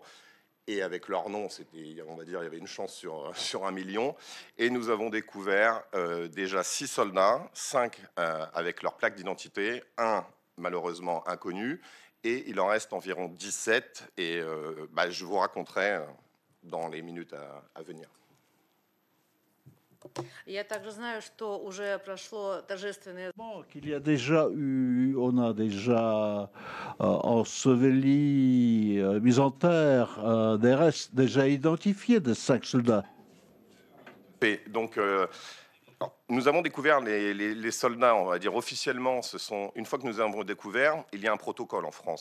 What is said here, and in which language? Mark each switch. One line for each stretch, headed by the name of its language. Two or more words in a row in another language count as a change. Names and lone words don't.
French: Et avec leur nom, on va dire, il y avait une chance sur 1 million. Et nous avons découvert déjà 6 soldats, 5 avec leur plaque d'identité, 1 malheureusement inconnu, et il en reste environ 17. Et je vous raconterai dans les minutes à venir.
Russian: Я также знаю, что уже прошло торжественное...
French: Qu'il y a déjà eu, on a déjà enseveli, mis en terre des restes déjà identifiés de 5 soldats. Et donc, nous avons découvert les soldats, on va dire officiellement, une fois que nous avons découvert, il y a un protocole en France.